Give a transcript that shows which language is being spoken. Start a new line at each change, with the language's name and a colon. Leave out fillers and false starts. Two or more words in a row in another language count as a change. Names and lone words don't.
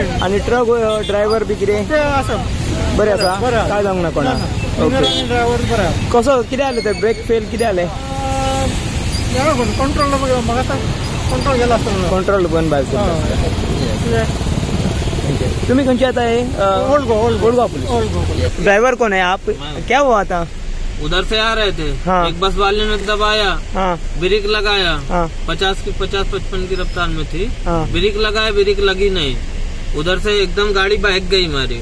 Konkani: आनी ट्रक ड्रायव्हर बी कितें? आसा. बरें आसा? काय जावंक ना कोणाक? ओके. ड्रायव्हर बरो. कसो कितें जालें ते? ब्रेक फेल कितें जालें? कंट्रोल म्हाका कंट्रोल गेला आसतलो. कंट्रोल बंद भायर. तुम्ही खंयचे
Hindi: आता है?
Konkani: ओल्ड गोवा
Hindi: पुलिस. ड्राइवर कौन है आप? क्या हुआ था? उधर से आ रहे थे। हाँ। एक बस वाले ने दबाया। हाँ। ब्रेक लगाया। हाँ। 50-55 की रफ्तार में थी। हाँ। ब्रेक लगाया, ब्रेक लगी नहीं। उधर से एकदम गाड़ी बहक गई हमारी।